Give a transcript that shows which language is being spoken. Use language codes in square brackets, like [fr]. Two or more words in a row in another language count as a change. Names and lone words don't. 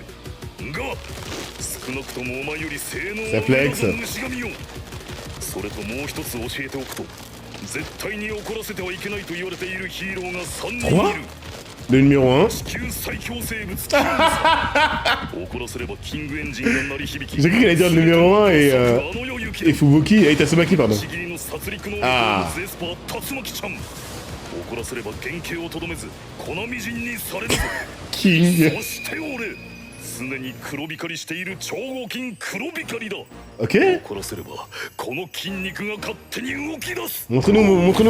[ja] が少なくともお前より性能サフレックス虫神よ。それともう一つ教えておくと、絶対に怒らせてはいけないと言われているヒーローが3人い [fr] Quoi [ja] る。 [fr] Le numéro 1. [ja] 地球最強生物キングさ。怒らせればキングエンジンが鳴り響き。 [fr] J'ai cru qu'il allait dire le numéro 1 et Fubuki et Tatsumaki, pardon. [ja] ちぎりの殺戮能力あーのゼスパー竜巻ちゃん。怒らせれば原型をとどめず粉みじんにされるぞ。 King. そして俺常に黒光りしている超合金黒光りだ。 [fr] Ok. [ja] 怒らせればこの筋肉が勝手に動き出す。 [fr] Montre-nous, montre-nous.